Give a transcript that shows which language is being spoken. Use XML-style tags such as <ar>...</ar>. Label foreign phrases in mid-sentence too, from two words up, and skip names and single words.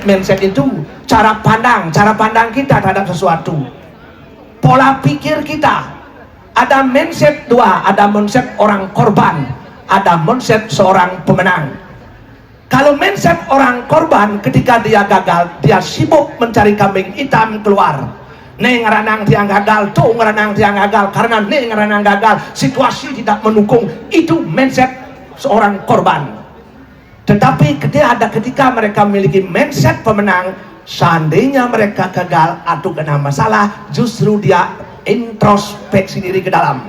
<id>Mindset itu cara pandang kita terhadap sesuatu, pola pikir kita. Ada mindset dua, ada mindset orang korban, ada mindset seorang pemenang. Kalau mindset orang korban, ketika dia gagal, dia sibuk mencari kambing hitam keluar.</id> <ban>Nih ngeranang tiang gagal, tuh ngeranang tiang gagal, karena nih ngeranang gagal,</ban> <id>situasi tidak mendukung. Itu mindset seorang korban. Tetapi ketika mereka memiliki mindset pemenang, seandainya mereka gagal atau kena masalah, justru dia introspeksi diri ke dalam.</id>